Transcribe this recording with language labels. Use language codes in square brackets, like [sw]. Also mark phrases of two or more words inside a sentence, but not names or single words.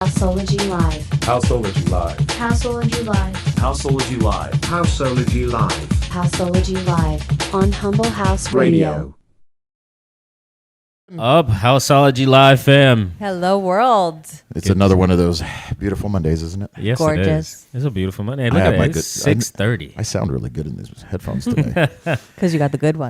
[en] Houseology Live. Houseology Live. Houseology Live. Houseology Live. Houseology Live. Houseology Live on Humble House Radio. Up, Houseology Live fam. Hello, world. It's another one of those beautiful Mondays, isn't it? Yes, Gorgeous. it is. It's a beautiful Monday. Look at it. It's 6:30. I sound really good in these headphones today. Because you got the good one.